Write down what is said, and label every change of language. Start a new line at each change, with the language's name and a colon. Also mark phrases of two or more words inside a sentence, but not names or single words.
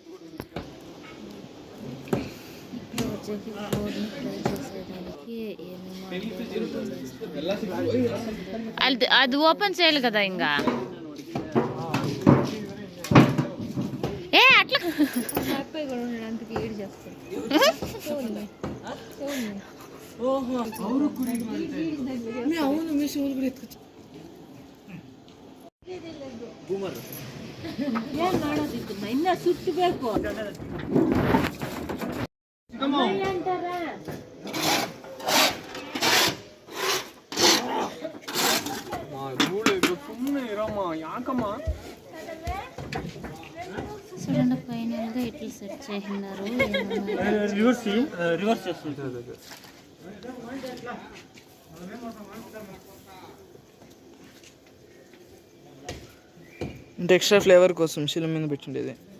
Telugu: అది ఓపెన్ చేయాలి కదా ఇంకా అట్లా
Kannada: ಸುತ್ತಬೇಕು ಸುಮ್ಮನೆ ಇರಮ್ಮ ಯಾಕಮ್ಮ
Telugu: చూడండి ఫైనల్గా ఇట్లా సెట్ చేసినారు. రివర్స్ చేస్తుంది అంటే
English: extra flavour
Telugu: కోసం శిల మీద పెట్టిండేది.